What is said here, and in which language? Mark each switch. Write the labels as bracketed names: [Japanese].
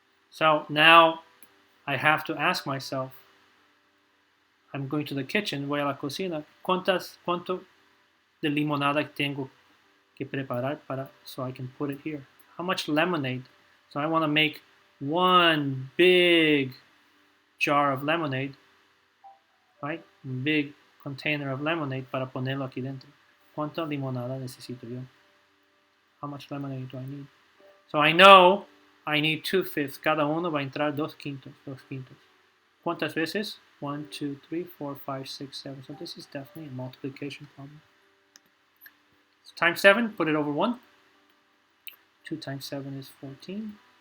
[English] So now I have to ask myself, I'm going to the kitchen, [Spanish] voy a la cocina, ¿cuánto de limonada tengo que preparar [English] so I can put it here? How much lemonade? So I want to make 1 big jar of lemonade, right? Big container of lemonade [Spanish] para ponerlo aquí dentro. ¿Cuánta limonada necesito yo? [English] How much lemonade do I need? So I know I need 2/5. [Spanish] Cada uno va a entrar 2 quintos. ¿Cuántas veces? [English] 1, 2, 3, 4, 5, 6, 7. So this is definitely a multiplication problem. So times 7, put it over 1. 2 times 7 is 14.